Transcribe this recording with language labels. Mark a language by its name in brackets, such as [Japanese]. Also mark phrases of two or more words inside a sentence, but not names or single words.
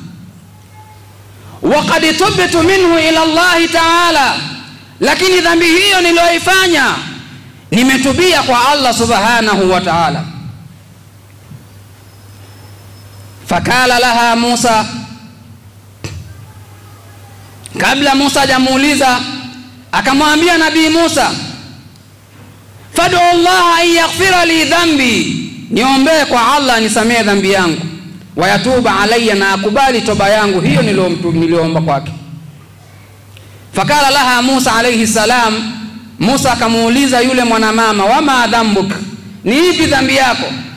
[Arabic] وقد تبت منه إلى الله تعالى, [Swahili] lakini dhambi hiyo niliyoifanya nimetubia kwa Allah [Arabic] سبحانه وتعالى. فقال لها موسى, [Swahili] kabla Musa hajamuuliza akamwambia Nabii Musa, [Arabic] فادع الله أن يغفر لي ذنبي, [Swahili] niombe kwa Allah nisamee dhambi yangu, [Arabic] ويتوب علي, [Swahili] na akubali toba yangu hiyo niliomba kwake. [Arabic] فقال لها موسى عليه السلام, [Swahili] Musa akamuuliza yule mwanamama, [Arabic] وما ذنبك, [Swahili] ni ipi dhambi yako?